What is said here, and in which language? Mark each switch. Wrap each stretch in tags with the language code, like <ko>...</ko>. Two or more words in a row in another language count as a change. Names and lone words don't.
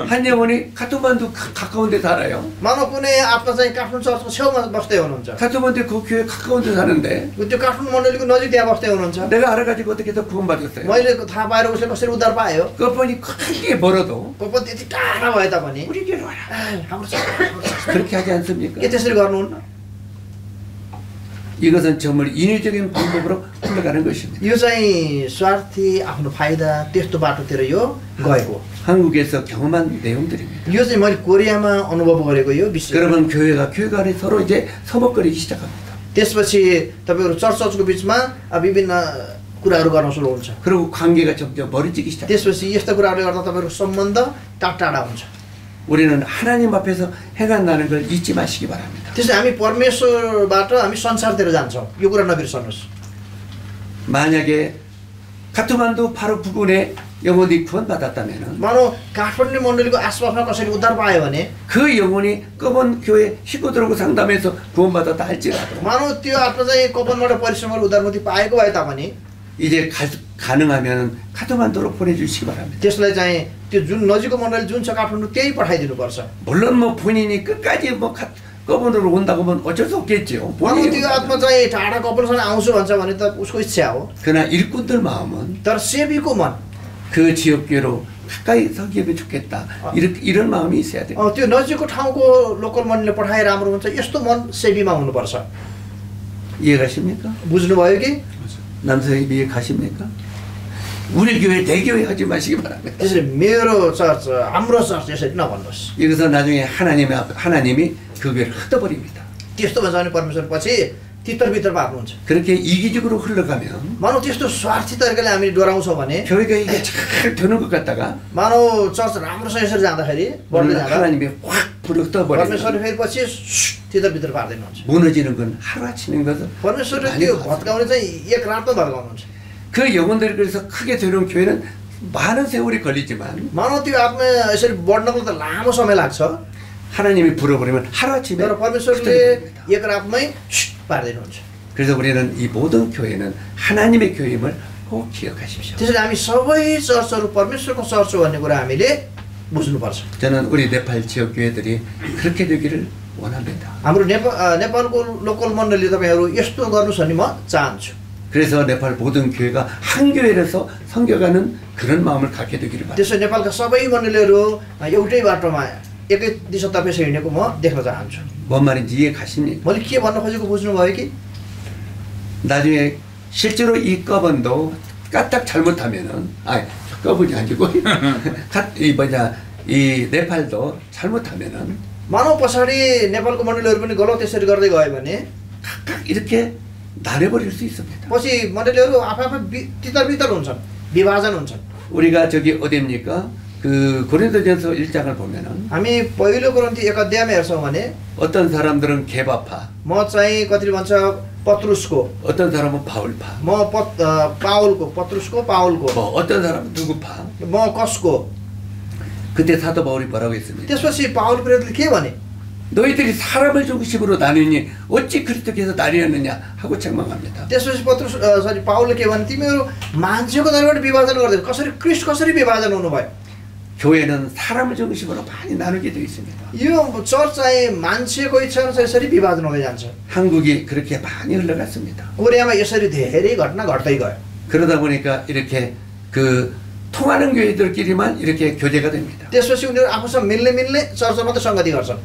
<ko>한 영혼이 카트만두 가까운 데 살아요.</ko> <ne>मानव कुनै आत्मा चाहिँ काठमाडौँ चर्चको छेउमा बस्दै हुनुहुन्छ</ne> <ko>카트만두 그 교회 가까운 데 사는데</ko> <ne>त्यो काठमाडौँ मण्डलीको नजिक त्यहाँ बस्दै हुनुहुन्छ</ne> <ko>내가 알아가지고 어떻게 더 구원받았어요?</ko> <ne>मैले थाहा पाएर उसले कसरी उद्धार पायो</ne> <ko>꺼번이 크게 벌어도</ko> <ne>को पनि त्यति टाढा भए तापनि</ne> <ko>우리 교회로 와라.</ko> <ne>हाम्रो चर्च</ne> <ko>그렇게 하지 않습니까?</ko> <ne>के त्यसरी गर्नुहुन्न</ne> <ko>이것은 정말 인위적인 방법으로 흘러가는 것입니다.</ko> <ne>यो चाहिँ स्वार्थी आफ्नो फाइदा त्यस्तो बाटोतिर यो गएको</ne> <ko>한국에서 경험한 내용들입니다.</ko> <ne>यो चाहिँ मैले कोरियामा अनुभव गरेको यो विषय</ne> <ko>그러면 교회가 안에 서로 이제 서먹거리기 시작합니다.</ko> <ne>त्यसपछि तपाईँहरू चर्चको बिचमा विभिन्न कुराहरू गर्न सुरु हुन्छ</ne> <ko>그리고 관계가 점점 멀어지기 시작합니다.</ko> <ne>त्यसपछि यस्ता कुराहरूले गर्दा तपाईँहरूको सम्बन्ध टाढा हुन्छ</ne> <ko>우리는 하나님 앞에서 행한다는 걸 잊지 마시기 바랍니다.</ko> <ne>त्यसै हामी परमेश्वरबाट हामी संसारतिर जान्छौँ यो कुरा नबिर्सनुहोस्</ne> <ko>만약에 카트만두 바로 부근에 영혼이 구원받았다면</ko> <ne>मानव काठमाडौँ मण्डलीको आसपासमा कसैले उद्धार पायो भने</ne> <ko>그 영혼이 꺼번 교회 식구들하고 상담해서 구원받았다 할지라도</ko> <ne>मानव त्यो आत्मा चाहिँ कपनबाट परिश्रमहरू उद्धारमुक्ति पाएको भए तापनि</ne> <ko>이제 가능하면 카트만두로 보내주시기 바랍니다.</ko> <ne>त्यसलाई चाहिँ त्यो जुन नजिकको मण्डली जुन छ काठमाडौँ त्यही पठाइदिनुपर्छ</ne> <ko>물론 뭐 본인이 끝까지 뭐 꺼번으로 온다고 하면 어쩔 수 없겠죠.</ko> <ne>मानव त्यो आत्मा चाहिँ टाढा कपलसँग आउँछु भन्छ भने त उसको इच्छा हो</ne> <ko>그러나 일꾼들 마음은</ko> <ne>तर सेवीको मन</ne> <ko>그 지역교회로 가까이 서기면 좋겠다. 이런 마음이 있어야 돼요.</ko> <ne>त्यो नजिकको ठाउँको लोकल मण्डलीले पठाए राम्रो हुन्छ यस्तो मन सेवीमा हुनुपर्छ</ne> <ko>이해가십니까?</ko> <ne>बुझ्नुभयो कि</ne> <ko>남성이 이해가십니까? 우리 교회 내 교회 하지 마시기 바랍니다.</ko> <ne>त्यसरी मेरो चर्च हाम्रो चर्च यसरी नभन्नुहोस्</ne> <ko>여기서 나중에 하나님이 그 교회를 흩어버립니다.</ko> <ne>त्यस्तो भन्छ भने परमेश्वर पछि तितर पार्नुहुन्छ</ne> <ko>그렇게 이기적으로 흘러가면</ko> <ne>मानव त्यस्तो स्वार्थी तरिकाले हामी डोराउँछौँ भने</ne> <ko>교회가 이게 잘 되는 것 같다가</ko> <ne>मानव चर्च राम्रोसँग यसरी जाँदाखेरि बढ्दै जाँदा</ne> <ko>하나님이 확 불어 떠버리면</ko> <ne>परमेश्वरले फेरि पछि तितर पार्दैनुहुन्छ</ne> <ko>무너지는 건 하루아침인 것은</ko> <ne>परमेश्वरले त्यो भत्काउने चाहिँ एक रातमा भत्काउनुहुन्छ</ne> <ko>그 영혼들이 그래서 크게 되는 교회는 많은 세월이 걸리지만</ko> <ne>मानव त्यो आत्मा यसरी बढ्नको त लामो समय लाग्छ</ne> <ko>하나님이 불어버리면 하루아침에</ko> <ne>तर परमेश्वरले</ne> <ko>흩어집니다.</ko> <ne>एक रातमै पार्दिनुहुन्छ</ne> <ko>그래서 우리는 이 모든 교회는 하나님의 교회임을 꼭 기억하십시오.</ko> <ne>त्यसैले हामी सबै चर्चहरू परमेश्वरको चर्च हो भन्ने कुरा हामीले बुझ्नुपर्छ</ne> <ko>저는 우리 네팔 지역 교회들이 그렇게 되기를 원합니다.</ko> <ne>हाम्रो नेपालको लोकल मण्डली तपाईँहरू यस्तो गर्नुहोस् भन्ने म चाहन्छु</ne> <ko>그래서 네팔 모든 교회가 한 교회라서 섬겨가는 그런 마음을 갖게 되기를 바랍니다.</ko> <ne>त्यसो नेपालका सबै मण्डलीहरू एउटै बाटोमा एकै दिशातर्फ हिँडेको म देख्न चाहन्छु।</ne> <ko>뭔 말인지 이해 가십니까?</ko> <ne>मैले के भन्न खोजेको बुझ्नुभयो कि?</ne> <ko>나중에 실제로 이 꺼번도 까딱 잘못하면은 꺼번이 아니고 이 네팔도 잘못하면은</ko> <ne>मानव पछाडि नेपालको मण्डलीहरू पनि गलत यसरी गर्दै गयो भने</ne> <ko>각각 이렇게 나눠버릴 수 있습니다.</ko> <ne>पछि मण्डलीहरू आफै तितर हुन्छन्, विभाजन हुन्छन्।</ne> <ko>우리가 저기 어디입니까? 그 고린도전서 1장을 보면은</ko> <ne>हामी पहिलो कोरिन्थी 1 अध्यायमा हेर्छौँ भने</ne> <ko>어떤 사람들은 개바파,</ko> <ne>म चाहिँ कतिले भन्छ पत्रुसको,</ne> <ko>어떤 사람은 바울파,</ko> <ne>म पाउलको, पत्रुसको पाउलको,</ne> <ko>뭐 어떤 사람은 누구파.</ko> <ne>म कसको।</ne> <ko>그때 사도 바울이 뭐라고 했습니까?</ko> <ne>त्यसपछि पाउल प्रेरितले के भने?</ne> <ko>너희들이 사람을 중심으로 나누니 어찌 그리스도께서 나뉘었느냐 하고 책망합니다.</ko> <ne>त्यसपछि पाउलले के भने तिमीहरू मान्छेको तर्फबाट विभाजन गर्दै कसरी ख्रीष्ट कसरी विभाजन हुनुभयो?</ne> <ko>교회는 사람을 중심으로 많이 나누게 되어 있습니다.</ko> <ne>यो चर्च चाहिँ मान्छेको इच्छा अनुसार यसरी विभाजन हुँदै जान्छ।</ne> <ko>한국이 그렇게 많이 흘러갔습니다.</ko> <ne>कोरियामा यसरी धेरै घटना घट्दै गयो।</ne> <ko>그러다 보니까 이렇게 그 통하는 교회들끼리만 이렇게 교제가 됩니다.</ko> <ne>त्यसपछि उनीहरू आफूसँग मिल्ने चर्चमा मात्रै संगति गर्छन्।</ne>